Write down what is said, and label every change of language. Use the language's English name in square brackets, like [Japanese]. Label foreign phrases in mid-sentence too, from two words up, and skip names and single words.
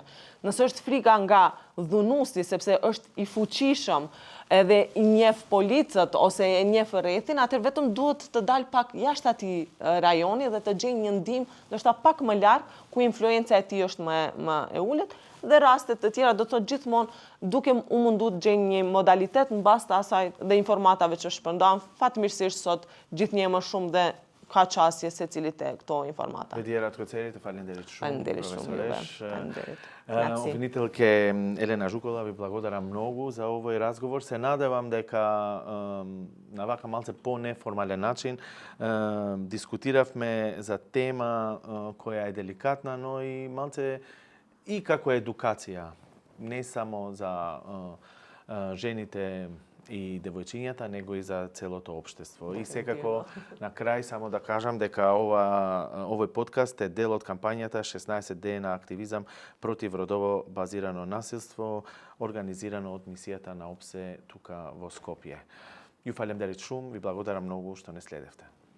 [Albanian] Nëse është frika nga dhunuesi, sepse është i fuqishëm edhe i njeh policët ose e njeh rrethin, atëherë vetëm duhet të dalë pak jashtë atij rajoni dhe të gjejë një ndihmë, ndoshta pak më larg, ku influenca e tij është më e ulët. Dhe rastet të tjera do të thotë gjithmonë duke u mundu të gjejnë një modalitet në bazë të asaj dhe informatave që shpërndan. Fatmirësisht sot gjithnjë më shumë dhe ka qasje secilit e këto informata. Vedjera të Kocerit, të falenderit shumë. Falenderit shumë, Juve. Falenderit. [Macedonian] Обвинителке Елена Жукова, ви благодарам многу за овој разговор. Се надевам дека на вака малце по-неформален начин дискутиравме за тема која е деликатна, но и малце и како едукација, не само за жените и девојчињата, него и за целото општество. И секако, на крај, само да кажам дека овој подкаст е дел од кампањата 16 дена на активизам против родово базирано насилство, организирано од мисијата на ОПСЕ тука во Скопје. [Albanian] Ju falemderit shumë, [Macedonian] vi благодарам многу што не следевте.